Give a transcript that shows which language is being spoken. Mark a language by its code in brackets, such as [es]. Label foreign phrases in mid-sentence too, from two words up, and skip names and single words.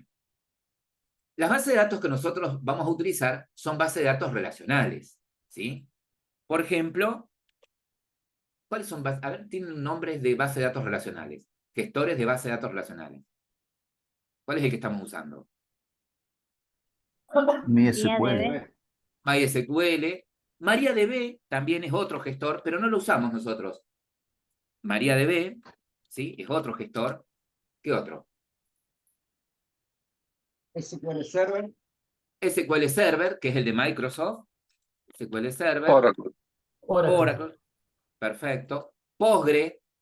[es] Las bases de datos que nosotros vamos a utilizar son bases de datos relacionales, ¿sí? Por ejemplo, ¿cuáles son? A ver, tienen nombres de bases de datos relacionales. Gestores de bases de datos relacionales. ¿Cuál es el que estamos usando? MySQL. MySQL. MariaDB también es otro gestor, pero no lo usamos nosotros. MariaDB, ¿sí? Es otro gestor. ¿Qué otro? SQL Server. SQL Server, que es el de Microsoft. SQL Server. Oracle. Oracle. Perfecto. Postgre.